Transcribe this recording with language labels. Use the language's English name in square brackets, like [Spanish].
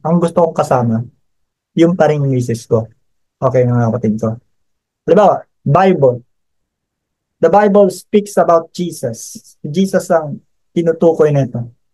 [Filipino] Ang gusto kong kasama, yung pa rin yung misis ko. Okay, mga kapatid ko. Halimbawa, Bible. [English] The Bible speaks about Jesus. [Filipino] Jesus ang tinutukoy nito.